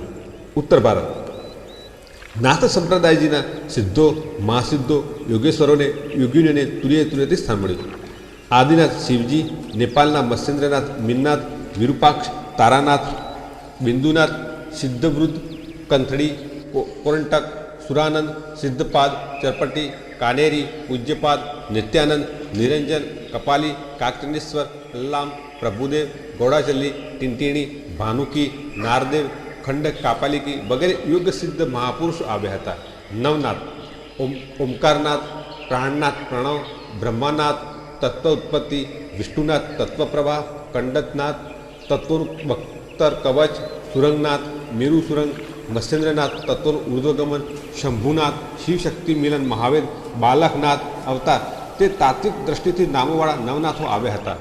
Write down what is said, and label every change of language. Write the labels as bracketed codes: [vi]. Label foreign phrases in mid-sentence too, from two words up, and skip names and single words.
[gu] ઉત્તર ભારત નાથ સંપ્રદાયજીના સિદ્ધો મહાસિદ્ધો યોગેશ્વરોને યોગીનીઓને તુર્યે સ્થાન મળ્યું. આદિનાથ શિવજી, નેપાળના મત્સ્યેન્દ્રનાથ, મીનનાથ, વિરૂપાક્ષ, તારાનાથ, બિંદુનાથ, સિદ્ધવૃદ્ધ, કંથળી, કોરંટક, સુરાનંદ, સિદ્ધપાદ, ચરપટી, कानेरी, पूज्यपाद, नित्यानंद, निरंजन, कपाली, काकचंडेश्वर, अल्लाम, प्रभुदेव, गौड़ाचल्ली, ટીંટીણી, ભાનુકી, નારદેવ, ખંડક કાપાલિકી વગેરે યોગસિદ્ધ મહાપુરુષો આવ્યા હતા. નવનાથ, ઓમકારનાથ, પ્રાણનાથ પ્રણવ, બ્રહ્માનાથ તત્વ ઉત્પત્તિ, વિષ્ણુનાથ તત્વપ્રવાહ, કંડકનાથ તત્વનું બખ્તર કવચ, સુરંગનાથ મેરુ સુરંગ, મત્સ્યેન્દ્રનાથ તત્વનું ઉર્ધ્વગમન, શંભુનાથ શિવશક્તિ મિલન મહાવેદ, બાલકનાથ અવતાર, તે તાત્વિક દ્રષ્ટિથી નામોવાળા નવનાથો આવ્યા હતા.